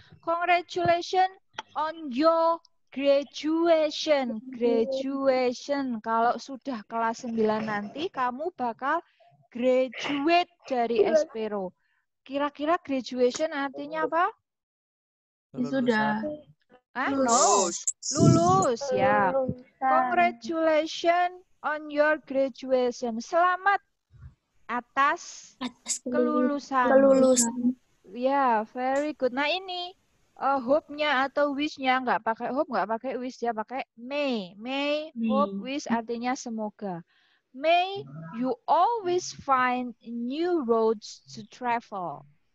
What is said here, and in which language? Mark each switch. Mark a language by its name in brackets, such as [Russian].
[English] Congratulations on your graduation. Graduation. [Indonesian] Kalau sudah kelas 9 nanti, kamu bakal graduate dari Espero. Kira-kira graduation artinya apa? Sudah. No. Lulus, ya. [English] Congratulations on your graduation. [Indonesian] Selamat atas kelulusan. [English] Ya, very good. [Indonesian] Nah, ini hope-nya atau wish-nya nggak pakai hope, nggak pakai wish ya, pakai may. May, hope, wish artinya semoga. [English] May you always find new roads to travel.